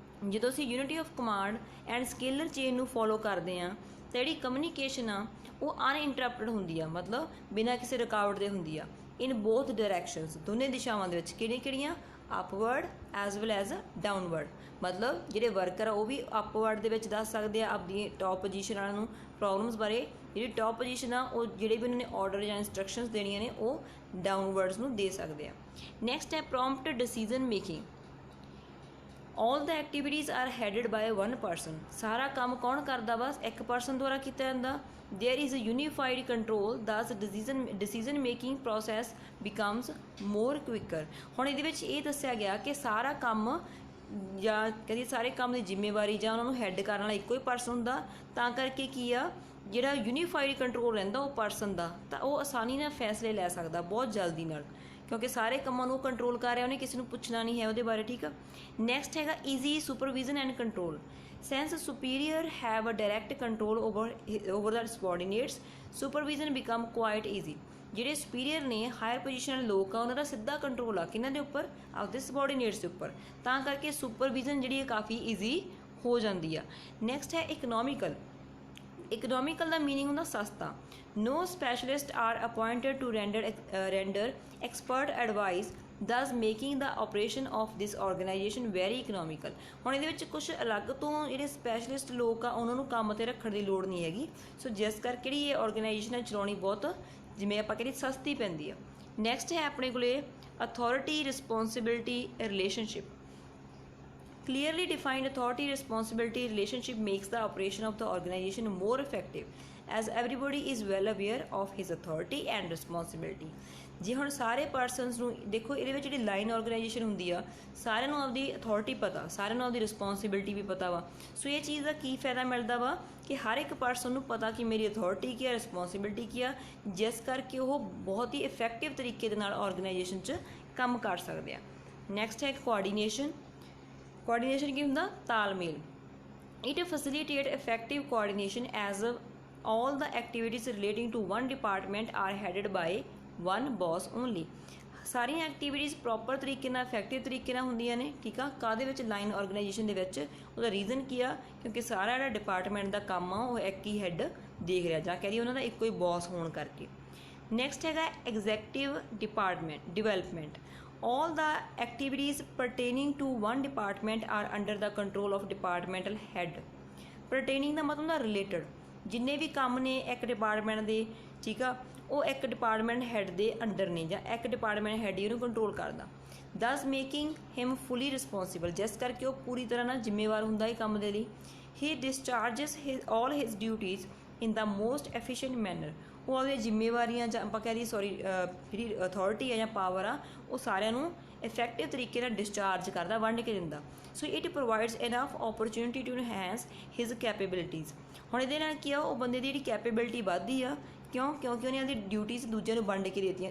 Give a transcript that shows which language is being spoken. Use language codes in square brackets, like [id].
[pa] ਜਦੋਂ ਅਸੀਂ unity of command and scaler chain ਨੂੰ ਫੋਲੋ ਕਰਦੇ ਹਾਂ ਤਾਂ ਜਿਹੜੀ ਕਮਿਊਨੀਕੇਸ਼ਨ ਆ ਉਹ ਅਨਇੰਟਰਪਟਡ ਹੁੰਦੀ ਆ, ਮਤਲਬ ਬਿਨਾਂ ਕਿਸੇ ਰੁਕਾਵਟ ਦੇ ਹੁੰਦੀ ਆ। [en] in both directions, [pa] ਦੋਨੇ ਦਿਸ਼ਾਵਾਂ ਦੇ ਵਿੱਚ। ਕਿਹੜੀਆਂ? [en] Upward as well as downward. [pa] ਮਤਲਬ ਜਿਹੜੇ ਵਰਕਰ ਆ ਉਹ ਵੀ ਅਪਵਰਡ ਦੇ ਵਿੱਚ ਦੱਸ ਸਕਦੇ ਆ ਆਪਣੀ ਟੌਪ ਪੋਜੀਸ਼ਨ ਵਾਲਿਆਂ ਨੂੰ ਪ੍ਰੋਬਲਮਸ ਬਾਰੇ। ਜਿਹੜੀ ਟੌਪ ਪੋਜੀਸ਼ਨ ਆ ਉਹ ਜਿਹੜੇ ਵੀ ਉਹਨਾਂ ਨੇ ਆਰਡਰ ਜਾਂ ਇੰਸਟਰਕਸ਼ਨਸ ਦੇਣੀਆਂ ਨੇ ਉਹ ਡਾਊਨਵਰਡਸ ਨੂੰ ਦੇ ਸਕਦੇ ਆ। [en] Next ਹੈ prompt decision making. all the activities are headed by one person। [pa] ਸਾਰਾ ਕੰਮ ਕੌਣ ਕਰਦਾ? ਬਸ ਇੱਕ ਪਰਸਨ ਦੁਆਰਾ ਕੀਤਾ ਜਾਂਦਾ। [en] there is a unified control, thus decision making process becomes more quicker। [pa] ਹੁਣ ਇਹਦੇ ਵਿੱਚ ਇਹ ਦੱਸਿਆ ਗਿਆ ਕਿ ਸਾਰਾ ਕੰਮ ਜਾਂ ਕਦੀ ਸਾਰੇ ਕੰਮ ਦੀ ਜ਼ਿੰਮੇਵਾਰੀ ਜਾਂ ਉਹਨਾਂ ਨੂੰ ਹੈਡ ਕਰਨ ਵਾਲਾ ਇੱਕੋ ਹੀ ਪਰਸਨ ਹੁੰਦਾ, ਤਾਂ ਕਰਕੇ ਕੀ ਆ ਜਿਹੜਾ ਯੂਨੀਫਾਈਡ ਕੰਟਰੋਲ ਰਹਿੰਦਾ ਉਹ ਪਰਸਨ ਦਾ, ਤਾਂ ਉਹ ਆਸਾਨੀ ਨਾਲ ਫੈਸਲੇ ਲੈ ਸਕਦਾ ਬਹੁਤ ਜਲਦੀ ਨਾਲ, ਕਿਉਂਕਿ ਸਾਰੇ ਕੰਮਾਂ ਨੂੰ ਕੰਟਰੋਲ ਕਰ ਰਿਹਾ, ਉਹਨੇ ਕਿਸੇ ਨੂੰ ਪੁੱਛਣਾ ਨਹੀਂ ਹੈ ਉਹਦੇ ਬਾਰੇ, ਠੀਕ ਆ। [en] Next ਹੈਗਾ easy supervision and control. Since superior have a direct control over the subordinates, supervision become quite easy. [pa] ਜਿਹੜੇ ਸੁਪੀਰੀਅਰ ਨੇ, ਹਾਇਰ ਪੋਜੀਸ਼ਨ ਵਾਲੇ ਲੋਕ ਆ, ਉਹਨਾਂ ਦਾ ਸਿੱਧਾ ਕੰਟਰੋਲ ਆ ਕਿਹਨਾਂ ਦੇ ਉੱਪਰ? ਆਪਦੇ ਸਬੋਰਡੀਨੇਟਸ ਦੇ ਉੱਪਰ, ਤਾਂ ਕਰਕੇ ਸੁਪਰਵਿਜ਼ਨ ਜਿਹੜੀ ਹੈ ਕਾਫੀ ਈਜ਼ੀ ਹੋ ਜਾਂਦੀ ਆ। ਨੈਕਸਟ ਹੈ ਇਕਨੋਮੀਕਲ। ਇਕਨੋਮੀਕਲ ਦਾ ਮੀਨਿੰਗ ਹੁੰਦਾ ਸਸਤਾ। [en] No specialists are appointed to render expert advice thus making the operation of this organization very economical. [pa] ਹੁਣ ਇਹਦੇ ਵਿੱਚ ਕੁਛ ਅਲੱਗ ਤੋਂ ਜਿਹੜੇ ਸਪੈਸ਼ਲਿਸਟ ਲੋਕ ਆ ਉਹਨਾਂ ਨੂੰ ਕੰਮ 'ਤੇ ਰੱਖਣ ਦੀ ਲੋੜ ਨਹੀਂ ਹੈਗੀ। ਸੋ ਜਿਸ ਕਰਕੇ ਜਿਹੜੀ ਇਹ ਆਰਗੇਨਾਈਜੇਸ਼ਨ ਹੈ ਚਲਾਉਣੀ ਬਹੁਤ ਜਿਵੇਂ ਆਪਾਂ ਕਹਿੰਦੇ ਸਸਤੀ ਪੈਂਦੀ ਆ। [en] Next ਹੈ ਆਪਣੇ ਕੋਲੇ authority responsibility relationship. Clearly defined authority responsibility relationship makes the operation of the organization more effective as everybody is well aware of his authority and responsibility। [pa] ਜੇ ਹੁਣ ਸਾਰੇ ਪਰਸਨਸ ਨੂੰ ਦੇਖੋ ਇਹਦੇ ਵਿੱਚ ਜਿਹੜੀ ਲਾਈਨ ਆਰਗੇਨਾਈਜੇਸ਼ਨ ਹੁੰਦੀ ਆ ਸਾਰਿਆਂ ਨੂੰ ਆਪਦੀ ਅਥਾਰਟੀ ਪਤਾ, ਸਾਰਿਆਂ ਨੂੰ ਆਪਦੀ ਰਿਸਪੌਂਸਿਬਿਲਟੀ ਵੀ ਪਤਾ ਵਾ। ਸੋ ਇਹ ਚੀਜ਼ ਦਾ ਕੀ ਫਾਇਦਾ ਮਿਲਦਾ ਵਾ ਕਿ ਹਰ ਇੱਕ ਪਰਸਨ ਨੂੰ ਪਤਾ ਕਿ ਮੇਰੀ ਅਥਾਰਟੀ ਕੀ ਆ, ਰਿਸਪੌਂਸਿਬਿਲਟੀ ਕੀ ਆ, ਜਿਸ ਕਰਕੇ ਉਹ ਬਹੁਤ ਹੀ ਇਫੈਕਟਿਵ ਤਰੀਕੇ ਦੇ ਨਾਲ ਆਰਗੇਨਾਈਜੇਸ਼ਨ 'ਚ ਕੰਮ ਕਰ ਸਕਦੇ ਆ। ਨੈਕਸਟ ਹੈ ਕੋਆਰਡੀਨੇਸ਼ਨ। ਕੋਆਰਡੀਨੇਸ਼ਨ ਕੀ ਹੁੰਦਾ? ਤਾਲਮੇਲ। [en] It facilitate effective coordination as all the activities relating to one department are headed by one boss only। [pa] ਸਾਰੀਆਂ ਐਕਟੀਵਿਟੀਜ਼ ਪ੍ਰੋਪਰ ਤਰੀਕੇ ਨਾਲ ਇਫੈਕਟਿਵ ਤਰੀਕੇ ਨਾਲ ਹੁੰਦੀਆਂ ਨੇ, ਠੀਕ ਆ। ਕਾਹਦੇ ਵਿੱਚ? ਲਾਈਨ ਆਰਗੇਨਾਈਜੇਸ਼ਨ ਦੇ ਵਿੱਚ। ਉਹਦਾ ਰੀਜ਼ਨ ਕੀ ਆ? ਕਿਉਂਕਿ ਸਾਰਾ ਜਿਹੜਾ ਡਿਪਾਰਟਮੈਂਟ ਦਾ ਕੰਮ ਆ ਉਹ ਇੱਕ ਹੀ ਹੈੱਡ ਦੇਖ ਰਿਹਾ, ਜਾਂ ਕਹਿ ਰਹੀ ਉਹਨਾਂ ਦਾ ਇੱਕੋ ਹੀ ਬੌਸ ਹੋਣ ਕਰਕੇ। [en] Next ਹੈਗਾ executive development. all the activities pertaining to one department are under the control of departmental head। [pa] pertaining ਦਾ ਮਤਲਬ ਹੁੰਦਾ ਰਿਲੇਟਡ। ਜਿੰਨੇ ਵੀ ਕੰਮ ਨੇ ਇੱਕ ਡਿਪਾਰਟਮੈਂਟ ਦੇ, ਠੀਕ ਆ, ਉਹ ਇੱਕ ਡਿਪਾਰਟਮੈਂਟ ਹੈਡ ਦੇ ਅੰਡਰ ਨੇ, ਜਾਂ ਇੱਕ ਡਿਪਾਰਟਮੈਂਟ ਹੈਡ ਹੀ ਉਹਨੂੰ ਕੰਟਰੋਲ ਕਰਦਾ। [en] thus making him fully responsible, [pa] ਜਿਸ ਕਰਕੇ ਉਹ ਪੂਰੀ ਤਰ੍ਹਾਂ ਨਾਲ ਜ਼ਿੰਮੇਵਾਰ ਹੁੰਦਾ ਹੈ ਕੰਮ ਦੇ ਲਈ। [en] He discharges all his duties in the most efficient manner। [pa] ਉਹ ਆਪਦੀਆਂ ਜ਼ਿੰਮੇਵਾਰੀਆਂ ਜਾਂ ਆਪਾਂ ਕਹਿ ਦਈਏ ਜਿਹੜੀ ਅਥਾਰਟੀ ਹੈ ਜਾਂ ਪਾਵਰ ਆ ਉਹ ਸਾਰਿਆਂ ਨੂੰ ਇਫੈਕਟਿਵ ਤਰੀਕੇ ਨਾਲ ਡਿਸਚਾਰਜ ਕਰਦਾ, ਵੰਡ ਕੇ ਦਿੰਦਾ। [en] So it provides enough opportunity to enhance his capabilities. [pa] ਹੁਣ ਇਹਦੇ ਨਾਲ ਕੀ ਆ? ਉਹ ਬੰਦੇ ਦੀ ਜਿਹੜੀ ਕੈਪੇਬਿਲਿਟੀ ਵੱਧਦੀ ਆ। ਕਿਉਂਕਿ ਉਹਨੇ ਆਪਦੀ ਡਿਊਟੀਜ਼ ਦੂਜਿਆਂ ਨੂੰ ਵੰਡ ਕੇ ਦੇਤੀਆਂ।